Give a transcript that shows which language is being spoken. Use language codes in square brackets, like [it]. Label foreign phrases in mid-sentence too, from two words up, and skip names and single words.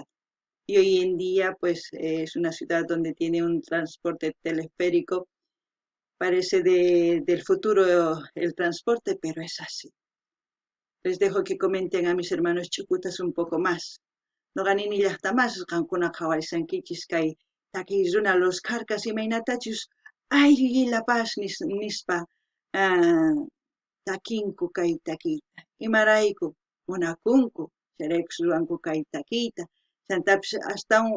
[es] Y hoy en día pues es una ciudad donde tiene un transporte teleférico, parece del futuro el transporte, pero es así. Les dejo que comenten a mis hermanos chucutas un poco más. [qu] No ganin ni llaqtamas qankuna qhawaysankichis kay takiy runa Los Carcas imaynatachus ayri La Paz nispa takinku kay takiyta imarayku munakunku chayraykus ruwanku kay takiyta chantapis astawan